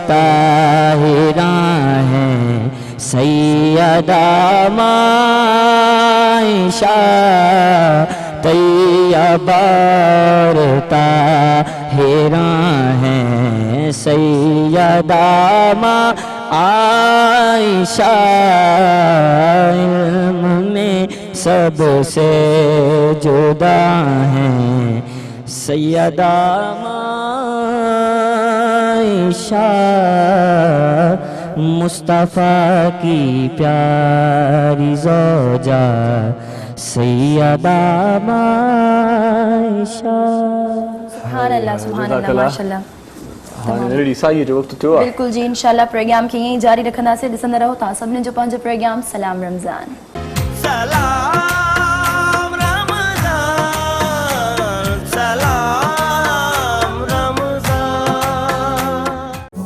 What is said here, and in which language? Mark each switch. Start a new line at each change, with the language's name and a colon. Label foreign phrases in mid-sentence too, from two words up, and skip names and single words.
Urdu: طاہراں ہیں سیدہ عائشہ، طیبار طاہراں ہیں سیدہ عائشہ، علم میں سب سے جدا ہیں سیدہ عائشہ، مصطفیٰ کی پیاری زوجہ सैयदा माइशा।
Arabic: سبحان الله ما شاء الله.
Sindhi: हाणे रेडी साईं जो वक़्तु थियो आहे। बिल्कुल जी, इंशाल्लाह प्रोग्राम खे ईअं ई जारी रखंदासीं। ॾिसंदा रहो तव्हां सभिनी जो पंहिंजो प्रोग्राम सलाम रमज़ान। सलाम रमज़ान, सलाम रमज़ान।